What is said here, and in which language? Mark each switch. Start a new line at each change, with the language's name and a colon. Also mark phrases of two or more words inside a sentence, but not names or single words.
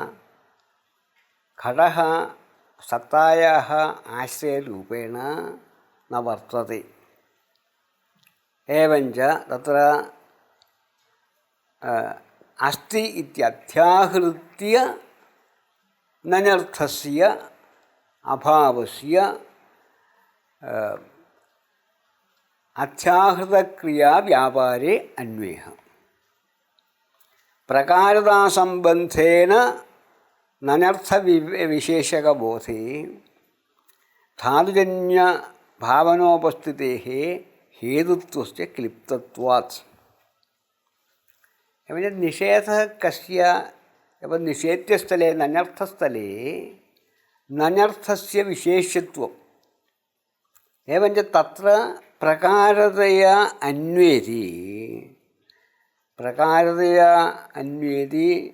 Sanskrit: घटः सत्तायाः आश्रयरूपेण न वर्तते। एवञ्च तत्र अस्ति इत्यध्याहृत्य नञर्थस्य अभावस्य അധ്യാഹൃതക്രിയാ വ്യാപാരേ അന്വേഹ പ്രകാരതാസംബന്ധേന നനർത്ഥവിശേഷകബോധേ ധാതുജന്യഭാവനോപസ്ഥിതേः हेतुत्वस्य क्लिप्तत्वात् एवं निषेधः कस्य एवं निषेध्यस्थले नन्यर्थस्थले नन्यर्थस्य विशेष्यत्वम् एवञ्च तत्र प्रकारतया अन्वेति